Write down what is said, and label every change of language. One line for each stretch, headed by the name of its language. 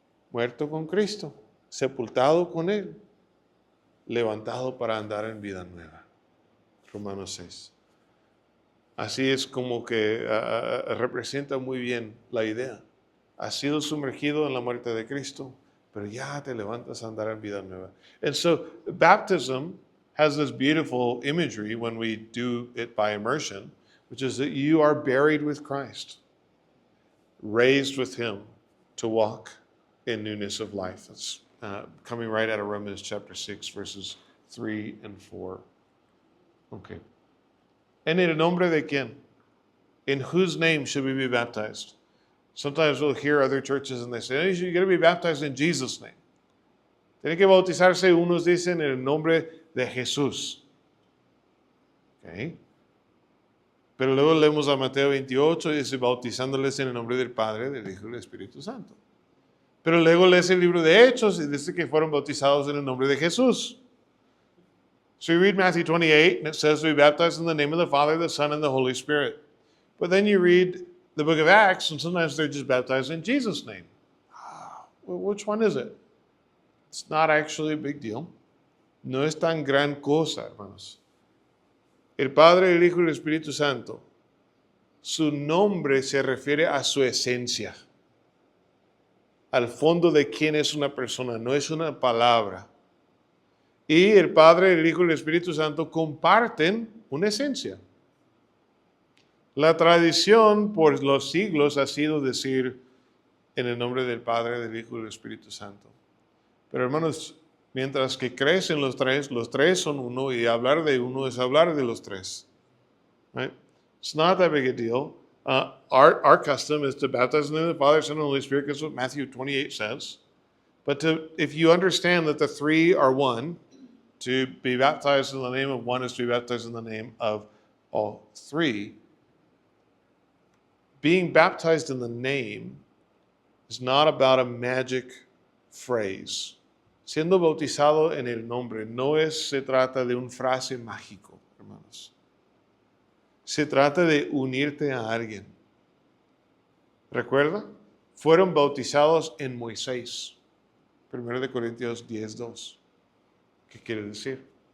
Spanish: Muerto con Cristo, sepultado con Él, levantado para andar en vida nueva. Romanos 6. Así es como que representa muy bien la idea. Has sido sumergido en la muerte de Cristo, pero ya te levantas a andar en vida nueva.
English: And so baptism has this beautiful imagery when we do it by immersion, which is that you are buried with Christ, raised with him to walk in newness of life. That's coming right out of Romans chapter 6, verses 3 and 4. Okay.
Spanish: ¿En el nombre de quién?
English: In whose name should we be baptized? Sometimes we'll hear other churches and they say, hey, you're going to be baptized in Jesus' name.
Spanish: Tienen que bautizarse, unos dicen, en el nombre de Jesús. Okay. Pero luego leemos a Mateo 28 y dice, bautizándoles en el nombre del Padre, del Hijo y del Espíritu Santo. Pero luego lees el libro de Hechos y dice que fueron bautizados en el nombre de Jesús.
English: So you read Matthew 28 and it says to be baptized in the name of the Father, the Son, and the Holy Spirit. But then you read the book of Acts and sometimes they're just baptized in Jesus' name. Well, which one is it? It's not actually a big deal.
Spanish: No es tan gran cosa, hermanos. El Padre, el Hijo y el Espíritu Santo, su nombre se refiere a su esencia, al fondo de quién es una persona, no es una palabra. Y el Padre, el Hijo y el Espíritu Santo comparten una esencia. La tradición por los siglos ha sido decir en el nombre del Padre, del Hijo y del Espíritu Santo. Pero hermanos, mientras que crecen los tres son uno y hablar de uno es hablar de los tres.
English: Right? It's not that big a deal. Our custom is to baptize in the name of the Father, Son, and Holy Spirit, because what Matthew 28 says. But if you understand that the three are one, to be baptized in the name of one is to be baptized in the name of all three. Being baptized in the name is not about a magic phrase.
Spanish: Siendo bautizado en el nombre no se trata de una frase mágico, hermanos. Se trata de unirte a alguien. ¿Recuerda? Fueron bautizados en Moisés. 1 Corintios 10:2. ¿Qué quiere decir?